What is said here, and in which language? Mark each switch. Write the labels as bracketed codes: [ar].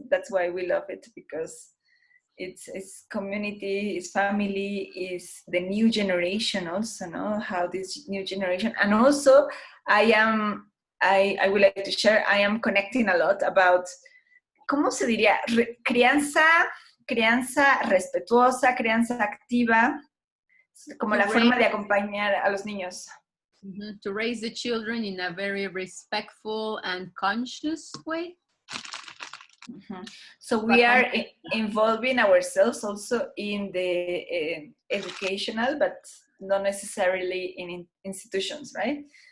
[en] That's why we love it, because it's community, it's family, is the new generation also, no? How this new generation, and also I would like to share, I am connecting a lot about, [es] ¿cómo se diría? Crianza respetuosa, crianza activa, como la forma de acompañar a los niños. [en] To raise the children in a very respectful and conscious way. So we are involving ourselves also in the educational, but not necessarily in institutions, right?